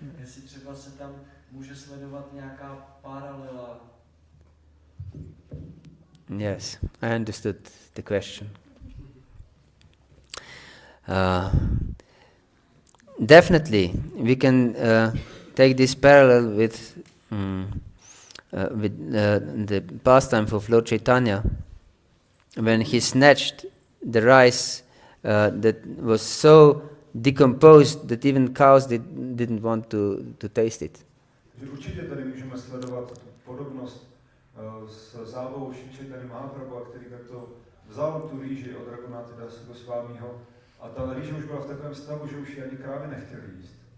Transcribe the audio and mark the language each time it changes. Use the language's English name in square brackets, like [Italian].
[Czech] Jestli třeba se tam může sledovat nějaká paralela. [English] Yes, I understood the question. Definitely, we can take this parallel with the pastime of Lord Chaitanya, when he snatched the rice that was so decomposed that even cows didn't want to taste it. [Czech] Určitě tady můžeme sledovat tu podobnost s zábavou Šri Chaitanya Mahaprabhu, který takto vzal tu rýži od Raghunáta Dasa Gosvámího, a ta rýže už byla v takovém stavu, že už ji ani krávy nechtěli jíst.